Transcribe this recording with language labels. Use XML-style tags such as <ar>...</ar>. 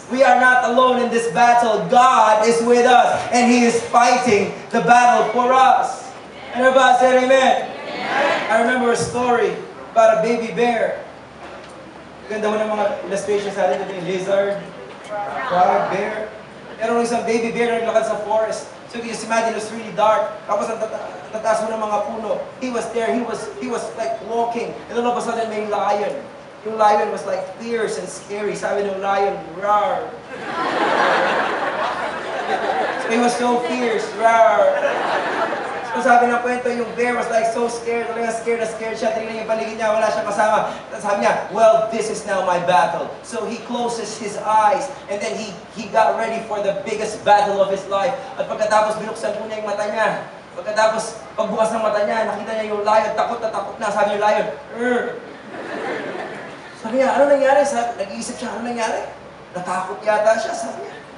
<en>We are not alone in this battle. God is with us and He is fighting the battle for us. And everybody said amen. I remember a story about a baby bear.</en> <tl>Ganda mo ng mga illustrations natin today. Lizard, frog, bear. Meron isang baby bear na naglakad sa forest.</tl> <en>So you just imagine it was really dark.</en> <tl>Tapos ang tataas mo ng mga puno.</tl> <en>He was there. He was like walking. And then all of a sudden</en> <tl>may lion.</tl> <en>Yung lion was like fierce and scary.</en> <tl>Sabi ng lion, roar.</tl> <en>So he was so fierce, roar.</en> <tl>So sabi ng kwento,</tl> <en>yung bear was like so scared.</en> <tl>Talaga scared na scared siya. Tingnan yung paligid niya, wala siyang kasama. Tapos sabi niya,</tl> <en>well, this is now my battle. So he closes his eyes and then he got ready for the biggest battle of his life.</en> <tl>At pagkatapos binuksan po niya yung mata niya. Pagkatapos pagbukas ng mata niya, nakita niya yung lion, takot na. Sabi yung lion, "Urgh." Sabi niya, ano nangyari? Nag-iisip siya, ano nangyari? Natakot yata siya, sabi niya.</tl>